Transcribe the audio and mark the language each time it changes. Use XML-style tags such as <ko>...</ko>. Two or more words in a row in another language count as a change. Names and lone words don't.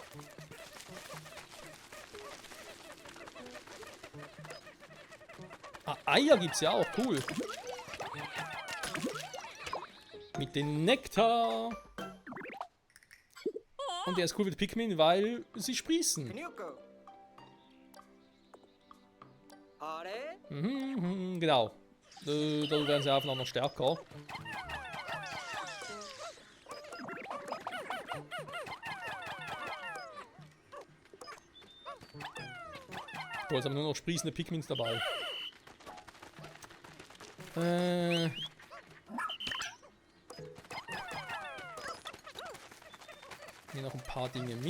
<de>Ah, Eier gibt's ja auch, cool. Mit dem Nektar. Und der ist cool mit Pikmin, weil sie sprießen. ニュークあれ Genau. Da werden sie einfach noch stärker. So, jetzt haben wir nur noch sprießende Pikmins dabei. Hier noch ein paar Dinge mit.</de>